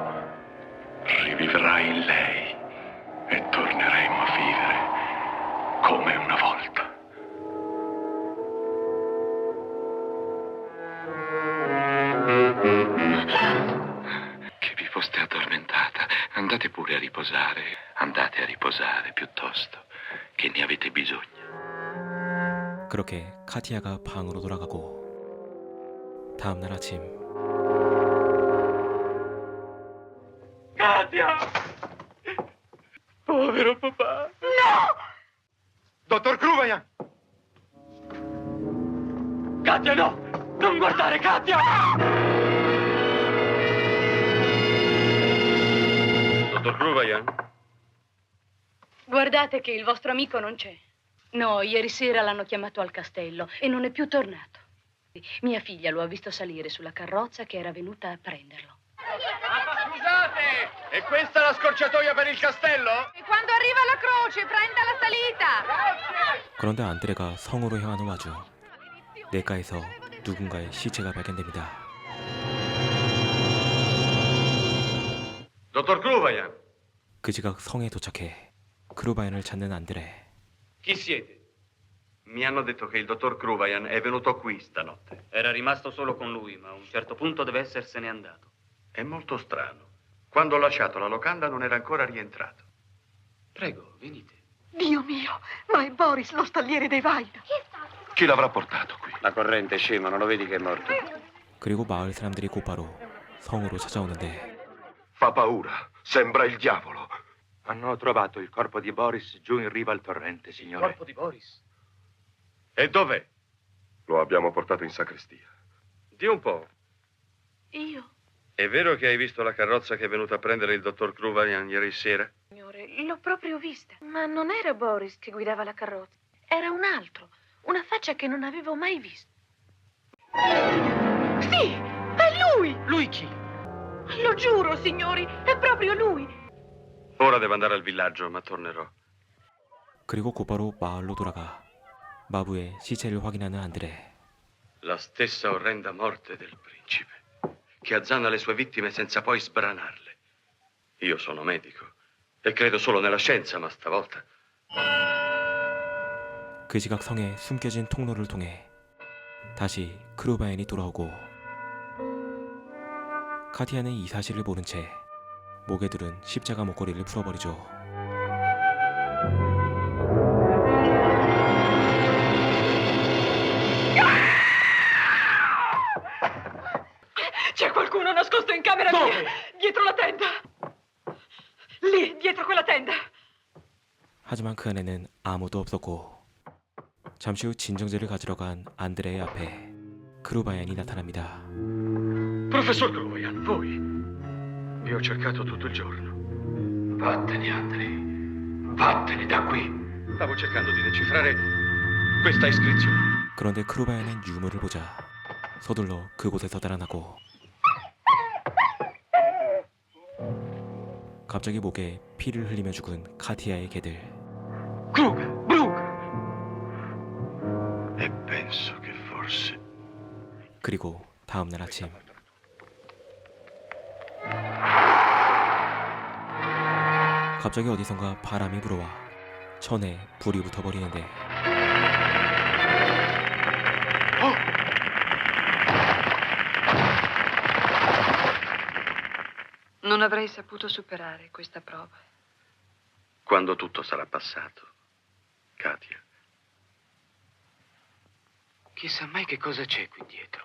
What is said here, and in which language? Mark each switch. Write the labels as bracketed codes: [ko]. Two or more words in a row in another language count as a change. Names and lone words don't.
[it] Rivivrai in lei e torneremo a vivere come una volta. Che vi foste addormentata. Andate pure a riposare. Andate a riposare piuttosto, che ne avete bisogno. [ko] 그렇게 카티아가 방으로 돌아가고 다음날 아침 [it] Katia! Povero papà! Dottor Kruvajan! Katia, no! Non guardare, Katia! Dottor Kruvajan? Guardate che il vostro amico non c'è. No, ieri sera l'hanno chiamato al castello e non è più tornato. Mia figlia lo ha visto salire sulla carrozza che era venuta a prenderlo. Scusate! E questa è la scorciatoia per il castello? E quando arriva la croce, prenda la salita! [ko] 그런데 안드레가 성으로 향하는 와중 냇가에서 누군가의 시체가 발견됩니다. [it] Dottor Kruvajan! [ko] 그 지각 성에 do착해 크루바얀을 찾는 안드레. [it] Chi siete? Mi hanno detto che il dottor Kruvajan è venuto qui stanotte. Era rimasto solo con lui, ma a un certo punto deve essersene andato. È molto strano. Quando ho lasciato la locanda non era ancora rientrato. Prego, venite. Dio mio, ma è Boris, lo stalliere dei Vaida. Chi l'avrà portato qui? La corrente, scema, non lo vedi che è morto? [ko] 그리고 마을 사람들이 곧바로 성으로 찾아오는데 [it] Fa paura. Sembra il diavolo. Hanno trovato il corpo di Boris giù in riva al torrente, signore. Corpo di Boris. E dov'è? Lo abbiamo portato in sacrestia. Di un po'. Io? È vero che hai visto la carrozza che è venuta a prendere il dottor Kruvajan ieri sera? Signore, l'ho proprio vista. Ma non era Boris che guidava la carrozza. Era un altro. Una faccia che non avevo mai visto. Sì, è lui! Lui chi? Lo giuro, signori, è proprio lui. Ora devo andare al villaggio, ma tornerò. [ko] 그리고 곧바로 마을로 돌아가 마부의 시체를 확인하는 안드레. [it] La stessa orrenda morte del principe, che azzanna le sue vittime senza poi sbranarle. Io sono medico e credo solo nella scienza, ma stavolta... [ko] 그 지각 성에 숨겨진 통로를 통해 다시 크루바얀이 돌아오고 카티아는 이 사실을 모른 채 목에 두른 십자가 목걸이를 풀어버리죠. [it] C'è qualcuno nascosto in camera mia, dietro la tenda. Lì, dietro quella tenda. [ko] 하지만 그 안에는 아무도 없었고 잠시 후 진정제를 가지러 간 안드레의 앞에 크루바얀이 나타납니다. [it] Professor Kruvajan, voi? Vi ho cercato tutto il giorno. Vattene, Andrei. Vattene da qui. Stavo cercando di decifrare questa iscrizione. [ko] 그런데 크루바얀은 유물을 보자 서둘러 그곳에서 달아나고 갑자기 목에 피를 흘리며 죽은 카티아의 개들. [it] Brug! E penso che forse... [ko] 그리고 다음날 아침 갑자기 어디선가 바람이 불어와 천에 불이 붙어버리는데 [it] Non avrei saputo superare questa prova. Quando tutto sarà passato, Katia. Chissà mai che cosa c'è qui dietro.